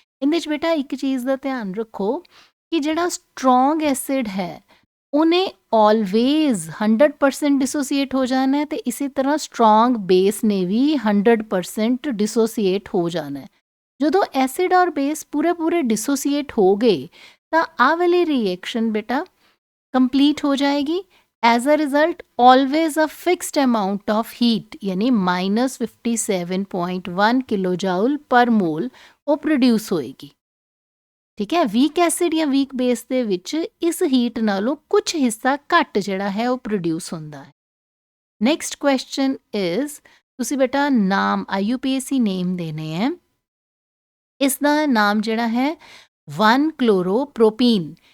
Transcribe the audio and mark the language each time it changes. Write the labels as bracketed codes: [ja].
[pa] ਇਹਦੇ 'ਚ ਬੇਟਾ ਇੱਕ ਚੀਜ਼ ਦਾ ਧਿਆਨ ਰੱਖੋ ਕਿ ਜਿਹੜਾ ਸਟਰੋਂਗ ਐਸਿਡ ਹੈ ਉਹਨੇ ਆਲਵੇਜ਼ 100% ਡਿਸੋਸੀਏਟ ਹੋ ਜਾਣਾ ਹੈ ਤੇ ਇਸੇ ਤਰ੍ਹਾਂ ਸਟਰੋਂਗ ਬੇਸ ਨੇ ਵੀ 100% ਡਿਸੋਸੀਏਟ ਹੋ ਜਾਣਾ ਹੈ। ਜਦੋਂ ਐਸਿਡ ਔਰ ਬੇਸ ਪੂਰੇ ਡਿਸੋਸੀਏਟ ਹੋ ਗਏ ਤਾਂ ਆਹ ਵਾਲੀ ਰਿਐਕਸ਼ਨ ਬੇਟਾ ਕੰਪਲੀਟ ਹੋ ਜਾਏਗੀ। [en] As a result always a fixed amount of heat यानी -57.1 kilojoule per mole वो produce होएगी। [pa] ठीक है, [en] weak acid या weak base [pa] ਦੇ ਵਿੱਚ ਇਸ ਹੀਟ ਨਾਲੋਂ ਕੁਝ ਹਿੱਸਾ ਘੱਟ ਜਿਹੜਾ ਹੈ ਉਹ ਪ੍ਰੋਡਿਊਸ ਹੁੰਦਾ ਹੈ। ਨੈਕਸਟ ਕੁਐਸਚਨ ਇਜ਼ ਤੁਸੀਂ ਬੇਟਾ ਨਾਮ IUPAC ਨੇਮ ਦੇਣੇ ਹੈ। ਇਸ ਦਾ ਨਾਮ ਜਿਹੜਾ ਹੈ 1 ਕਲੋਰੋਪ੍ਰੋਪੀਨ।